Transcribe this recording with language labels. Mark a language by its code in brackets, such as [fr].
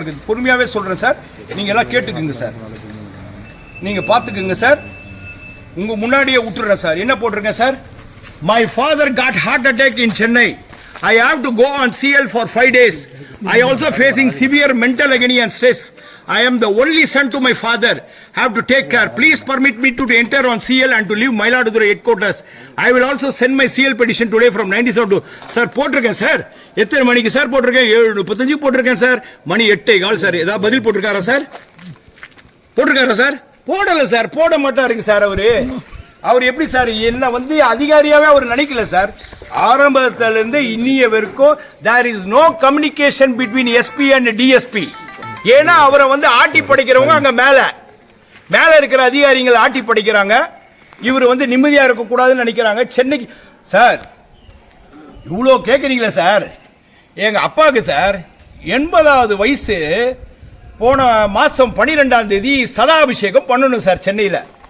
[ta] எல்லாருக்கும் பொறுமையாவே சொல்றேன் சார். நீங்க எல்லாம் கேட்டுக்குங்க சார், நீங்க பாத்துக்குங்க சார். உங்க முன்னாடியே விட்டுறேன் சார். என்ன போட்டிருக்கேன் sir? [en] My father got heart attack in Chennai. I have to go on CL for 5 days. I also facing severe mental agony and stress. I am the only son to my father. Have to take care. Please permit me to enter on CL and to leave Mailaduthurai headquarters. I will also send my CL petition today from 97 to... [ta] Sir, போட்டிருக்கேன் sir. எத்தனை மணிக்கு sir போட்டிருக்கேன்? 7:35 போட்டிருக்கேன் sir. மணி 8:15 sir. ஏதாவது பதில் போட்டிருக்காரா sir? போட்டிருக்காரா sir? போடல sir. போட மாட்டாருங்க சார் அவரு. அவர் எப்படி சார் என்ன அதிகாரியாவே அவர் நினைக்கல சார். ஆரம்பத்திலிருந்து இன்னிய வரைக்கும் [en] there is no communication between SP and DSP. [ta] ஏன்னா அவரை ஆட்டி படைக்கிறவங்க அங்க மேல இருக்கிற அதிகாரிகள் ஆட்டி படைக்கிறாங்க. இவர் நிம்மதியா இருக்க கூடாதுன்னு நினைக்கிறாங்க. சென்னைக்கு சார் இவ்வளோ கேட்குறீங்களே சார், எங்கள் அப்பாவுக்கு சார் 80வது வயசு போன மாதம் 12ஆம் தேதி சதாபிஷேகம் பண்ணணும் சார் சென்னையில்.